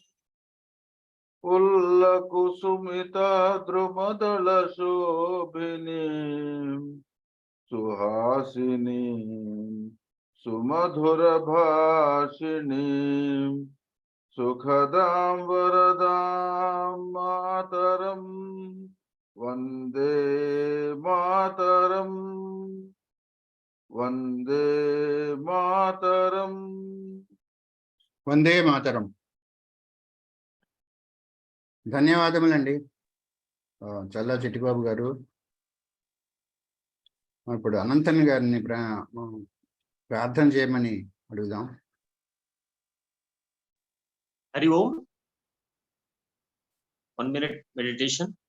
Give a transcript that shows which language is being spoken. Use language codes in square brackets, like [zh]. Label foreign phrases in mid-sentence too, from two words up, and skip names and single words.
[bn] পুল্লকুসুমিত দ্রুমদল শোভিনী, সুহাসিনী, সুমধুর ভাষিণী, সুখদাং বরদাং মাতরম্, বন্দে মাতরম্, বন্দে মাতরম্. বন্দে মাতরম্. [te] ధన్యవాదములండి చల్లా చిట్టిబాబు గారు. ఇప్పుడు అనంతన్ గారిని ప్రార్థన చేయమని అడుగుదాం. [sa] हरि ओम्. [en] 1 minute meditation.